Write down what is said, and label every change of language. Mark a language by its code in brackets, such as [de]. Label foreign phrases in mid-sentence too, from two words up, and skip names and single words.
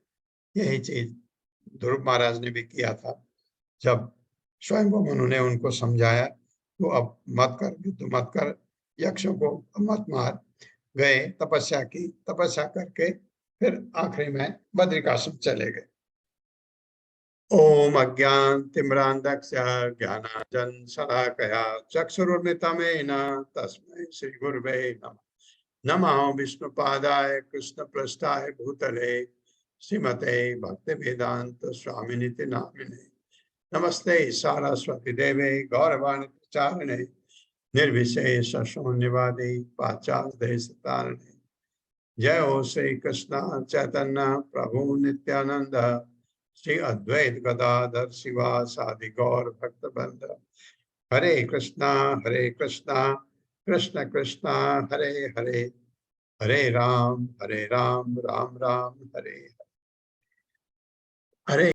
[hi] यही चीज ध्रुव महाराज ने भी किया था। जब स्वयं मनु ने उनको समझाया तो अब मत कर, युद्ध मत कर, यक्षों को मत मार, गए, तपस्या की, तपस्या करके फिर आखिरी में बद्रिकाश्रम चले गए। [sa] ओम अज्ञान तिम्रांधस्य ज्ञानांजन शलाकया चक्षुरुन्मिलितं तस्मै श्री गुरुवे नमः। नमः विष्णुपादाय कृष्ण पृष्ठाय भूतले श्रीमते भक्ति वेदांत स्वामिनिति नामिने। नमस्ते सारस्वती देवे गौरवाणी प्रचारिणे निर्विशेष शून्यवादी पाश्चात्य देश तारिणे। जय हो श्री कृष्ण चैतन्य प्रभु नित्यानंद श्री अद्वैत गदाधर शिवासादि गौर भक्त बंद। हरे कृष्णा कृष्ण कृष्ण हरे हरे, हरे राम राम राम हरे हरे।